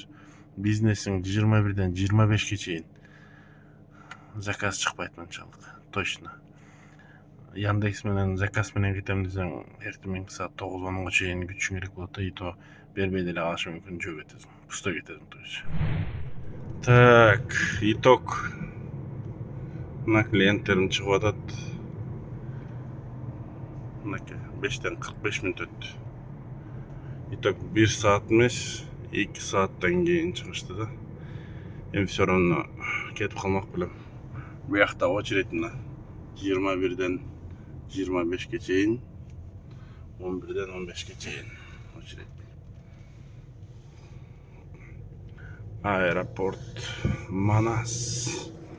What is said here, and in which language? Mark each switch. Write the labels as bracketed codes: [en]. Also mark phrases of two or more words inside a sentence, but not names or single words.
[ky] Бизнесиң 21ден 25ке чейин. Заказ чыкпайт мынчалык. [ru] Точно. [ky] Яндекс менен заказ менен кетем десең, эртең саат 9-10га чейин күтүшүң керек болот да, [ru] и то [ky] бербей деле калышы мүмкүн, жөө кетесиң. Пустой кетесиң, [ru] то есть. Так, итог. [ky] Мына клиенттерим чыгып атат. Мынакей 5ден 45 мүнөт өттү. Итог 1 саат эмес, 2 сааттан кийин чыгышты да. Эми [ru] все равно [ky] кетип калмак белем. Буякта очередь мына 21ден 25ке чейин, 11ден 15ке чейин очередь. Аэропорт Манас.